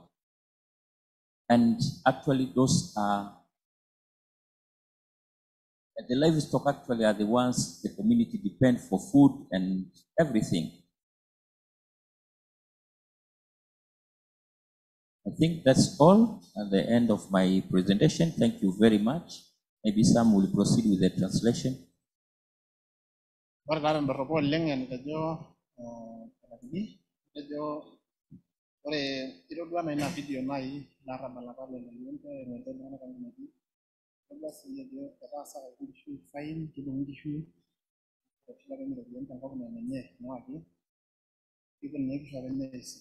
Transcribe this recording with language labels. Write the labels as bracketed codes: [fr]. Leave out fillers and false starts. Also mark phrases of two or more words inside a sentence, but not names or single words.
[en] And actually those are the livestock actually are the ones the community depend for food and everything. I think that's all at the end of my presentation. Thank you very much. Maybe Sam will proceed with the translation. [mas] Ore taa tendorropo oleng enitejo ore itodua naa ina video nai larrabal apa le Loliondo eniko iltung'anak engumoji. Itodua sii ajo etaasakaki nkishu fine, kidung'i nkishu eshulare iropiyiani tenkop naa enenye newaki kiponu nkishu apa enye aisit.